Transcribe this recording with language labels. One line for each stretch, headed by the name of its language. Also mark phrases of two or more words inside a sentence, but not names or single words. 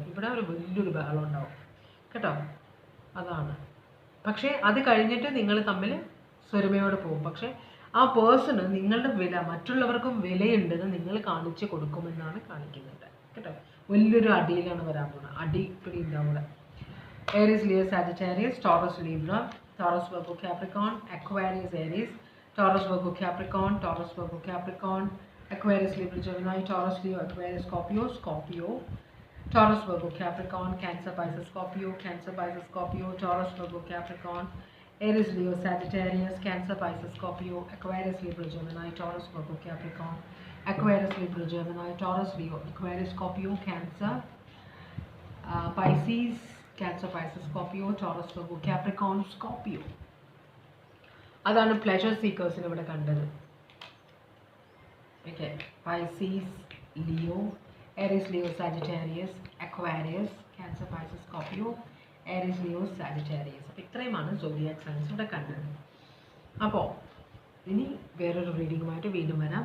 Malayalam: ഇവിടെ ഒരു വലിയൊരു ബഹളം ഉണ്ടാവും കേട്ടോ. അതാണ്. പക്ഷേ അത് കഴിഞ്ഞിട്ട് നിങ്ങൾ തമ്മിൽ സ്വരമയോടെ പോകും. പക്ഷേ ആ പേഴ്സണ് നിങ്ങളുടെ വില, മറ്റുള്ളവർക്കും വിലയുണ്ടെന്ന് നിങ്ങൾ കാണിച്ചു കൊടുക്കുമെന്നാണ് കാണിക്കുന്നുണ്ട് കേട്ടോ. വലിയൊരു അടിയിലാണ് വരാൻ പോകുന്നത്. അടിപ്പിടി ഉണ്ടാവുക.
English: Aries, Leo, Sagittarius, Taurus, Libra, Taurus, Virgo, Capricorn, Aquarius, Aries, Taurus, Virgo, Capricorn, Taurus, Virgo, Capricorn, Aquarius, Libra, Gemini, Taurus, Leo, Aquarius, Scorpio, Scorpio, Taurus, Virgo, Capricorn, Cancer, Pisces, Scorpio, Cancer, Pisces, Scorpio, Taurus, Virgo, Capricorn, Aries, Leo, Sagittarius, Cancer, Pisces, Scorpio, Aquarius, Libra, Gemini, Taurus, Virgo, Capricorn, Aquarius, Libra, Gemini, Taurus, Leo, Aquarius, Scorpio, Cancer, Pisces, Cancer, Pisces, Scorpio, Taurus, Virgo, Capricorn, Scorpio.
Malayalam: അതാണ്
English: pleasure seekers
Malayalam: ഇവിടെ കണ്ടത്. ഓക്കെ, പൈസീസ്, ലിയോ, ഏരീസ്, ലിയോ, സാജിറ്റേറിയസ്, അക്വാരിയസ്, ക്യാൻസർ, പൈസസ്, സ്കോർപ്പിയോ, ഏരീസ്, ലിയോ, സാജിറ്റേറിയസ്. അപ്പോൾ ഇത്രയുമാണ്
English: zodiac signs
Malayalam: ഇവിടെ കണ്ടത്. അപ്പോൾ ഇനി വേറൊരു റീഡിങ്ങുമായിട്ട് വീണ്ടും വരാം.